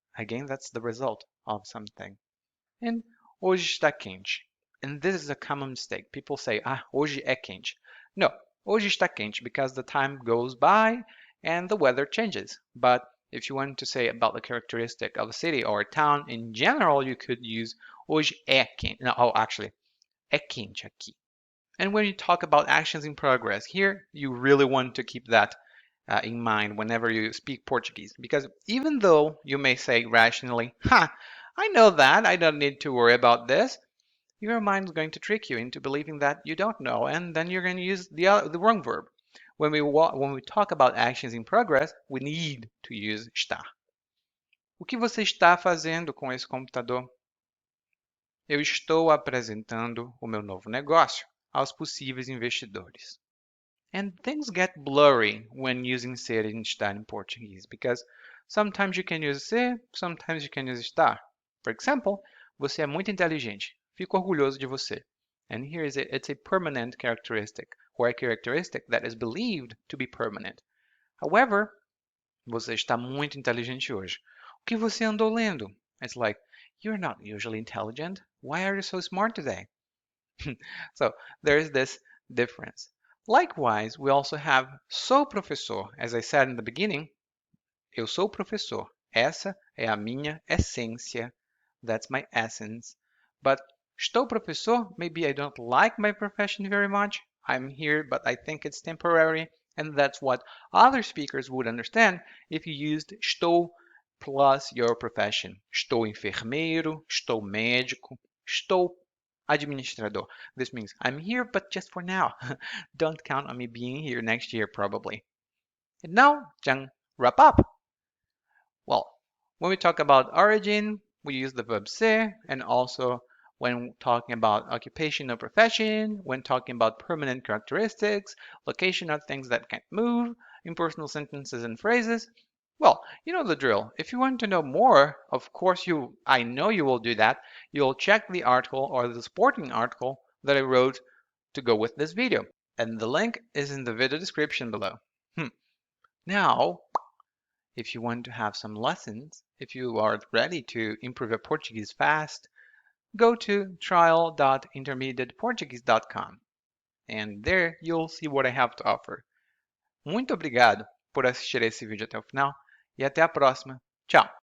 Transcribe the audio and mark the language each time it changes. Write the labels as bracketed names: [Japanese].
[English] Again, that's the result of something. And [Portuguese] hoje está quente. [English] And this is a common mistake. People say, [Portuguese] hoje é quente. [English] No, [Portuguese] hoje está quente [English] because the time goes by and the weather changes. But if you want to say about the characteristic of a city or a town in general, you could use [Portuguese] hoje é quente. [English] No, actually, [Portuguese] é quente aqui. [English] And when you talk about actions in progress, here you really want to keep that in mind whenever you speak Portuguese. Because even though you may say rationally, I know that, I don't need to worry about this, your mind is going to trick you into believing that you don't know, and then you're going to use the wrong verb. When we talk about actions in progress, we need to use estar. [Portuguese] O que você está fazendo com esse computador? Eu estou apresentando o meu novo negócio aos possíveis investidores. [English] And things get blurry when using ser and estar in Portuguese because sometimes you can use ser, sometimes you can use estar. For example, [Portuguese] você é muito inteligente. Fico orgulhoso de você. [English] And here is it's a permanent characteristic, or a characteristic that is believed to be permanent. [Portuguese] However, você está muito inteligente hoje. O que você andou lendo? [English] It's like, you're not usually intelligent. Why are you so smart today? So there is this difference. Likewise, we also have [Portuguese] sou professor. [English] As I said in the beginning, [Portuguese] eu sou professor. Essa é a minha essência. [English] That's my essence. But [Portuguese] estou professor, [English] maybe I don't like my profession very much. I'm here, but I think it's temporary. And that's what other speakers would understand if you used estou plus your profession. [Portuguese] Estou enfermeiro, estou médico, estou administrador. [English] This means I'm here, but just for now. Don't count on me being here next year, probably. And now, Jang, wrap up. Well, when we talk about origin, we use the verb ser, and also when talking about occupation or profession, when talking about permanent characteristics, location of things that can't move, impersonal sentences and phrases. Well, you know the drill. If you want to know more, of course I know you will do that. You'll check the article or the supporting article that I wrote to go with this video. And the link is in the video description below. Now, if you want to have some lessons, if you are ready to improve your Portuguese fast, go to trial.intermediateportuguese.com and there you'll see what I have to offer. [Portuguese] Muito obrigado por assistir esse vídeo até o final e até a próxima. Tchau!